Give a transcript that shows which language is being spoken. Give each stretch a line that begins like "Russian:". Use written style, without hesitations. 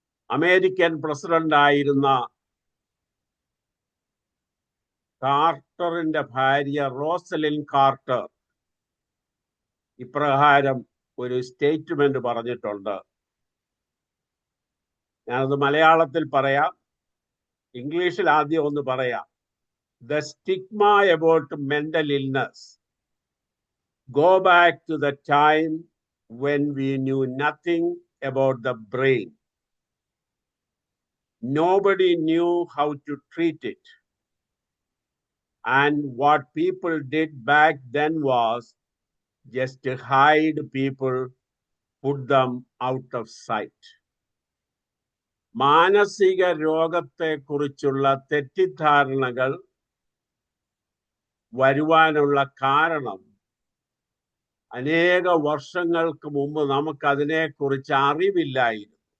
Malayalam: American president ആയിരുന്ന കാർട്ടറിന്റെ ഭാര്യ Rosalin quarter ഇപ്രകാരം ഒരു സ്റ്റേറ്റ്മെന്റ് പറഞ്ഞിട്ടുണ്ട്. ഞാനത് മലയാളത്തിൽ പറയാം, ഇംഗ്ലീഷിൽ ആദ്യം ഒന്ന് പറയാം.
English: The stigma about mental illness go back to the time when we knew nothing about the brain. Nobody knew how to treat it. And what people did back then was just to hide people, put them out of sight.
Malayalam: മാനസിക രോഗത്തെക്കുറിച്ചുള്ള തെറ്റിദ്ധാരണകൾ വരുവാനുള്ള കാരണം അനേക വർഷങ്ങൾക്ക് മുമ്പ് നമുക്കതിനെക്കുറിച്ച് അറിവില്ലായിരുന്നു.